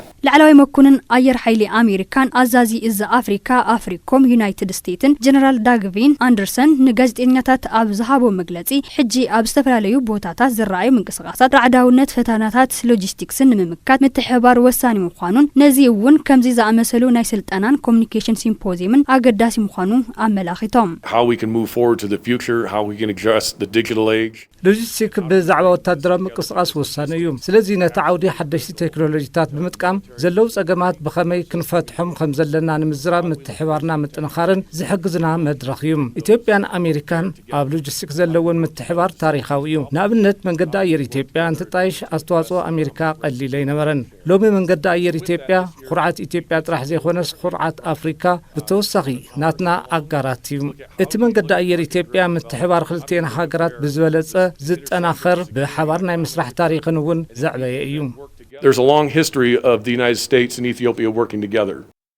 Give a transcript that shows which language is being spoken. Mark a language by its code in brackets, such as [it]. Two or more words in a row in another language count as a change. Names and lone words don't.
[ti] ለዓላዊ መኩንን አየር ኃይሊ አሜሪካን አዛዚ እዛ አፍሪካ አፍሪኮም ዩናይትድ ስቴትን ጀነራል ዳግቪን አንደርሰን ንጋዜጠኛታት ኣብ ዝሃቦ መግለጺ ሕጂ ኣብ ዝተፈላላዩ ቦታታት ዝረኣዩ ምንቅስቃሳት ራዕዳውነት ፈተናታት ሎጂስቲክስን ንምምካት ምትሕባር ወሳኒ ምዃኑን ነዚ እውን ከምዚ ዝኣመሰሉ ናይ ስልጠናን [en] communication symposiumን [ti] ኣገዳሲ ምዃኑ ኣመላኺቶም [en] how we can move forward to the future how we can address the digital age [ti] ሎጂስቲክ ብዛዕባ ወታደራዊ ምንቅስቃስ ወሳኒ እዩ ስለዚ ነቲ ዓውዲ ሓደሽቲ ቴክኖሎጂታት ብምጥቃም ዘለው ጸገማት ብኸመይ ክንፈትሖም ከም ዘለና ንምዝራብ ምትሕባርና ምጥንኻርን ዝሕግዝና መድረኽ እዩ ኢትዮጵያን ኣሜሪካን ኣብ ሎጂስቲክ ዘለውን ምትሕባር ታሪኻዊ እዩ ንኣብነት መንገዲ ኣየር ኢትዮጵያ እንትጣይሽ ኣስተዋጽኦ ኣሜሪካ ቀሊል ኣይነበረን ሎሚ መንገዲ ኣየር ኢትዮጵያ ኹርዓት ኢትዮጵያ ጥራሕ ዘይኮነስ ኹርዓት ኣፍሪካ ብተወሳኺ ናትና ኣጋራት እዩ እቲ መንገዲ ኣየር ኢትዮጵያ ምትሕባር ክልቴን ሃገራት ብዝበለጸ ዝጠናኸር ብሓባር ናይ ምስራሕ ታሪኽን እውን ዘዕበየ እዩ [en] There's a long history of the United States and Ethiopia working together.